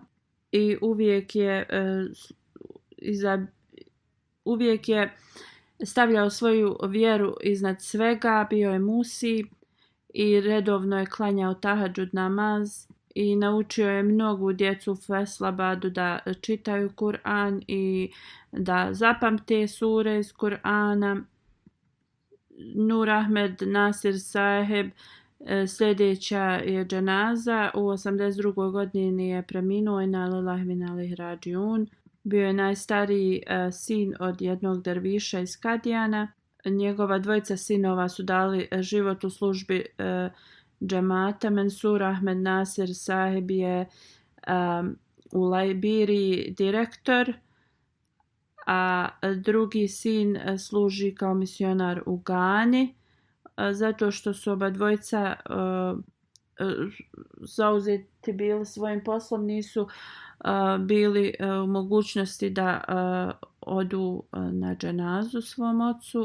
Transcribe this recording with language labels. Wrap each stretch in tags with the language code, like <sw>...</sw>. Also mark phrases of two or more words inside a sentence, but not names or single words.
<bs>I uvijek je stavljao svoju vjeru iznad svega, bio je musi i redovno je klanjao tahadžud namaz i naučio je mnogu djecu u Feslabadu da čitaju Kur'an i da zapamte sure iz Kur'ana. Nur Ahmed Nasir Saheb, sljedeća je dženaza. U 82. godini je preminuo.</bs> <ar>إنا لله وإنا إليه راجعون.</ar> <bs>Bio je najstariji sin od jednog derviša iz Kadijana. Njegova dvojica sinova su dali život u službi džemata. Mansur Ahmed Nasir Saheb je u Liberiji direktor, a drugi sin služi kao misionar u Gani, zato što su oba dvojica zauzeti bili svojim poslom, nisu bili u mogućnosti da odu na dženazu svom ocu.</bs>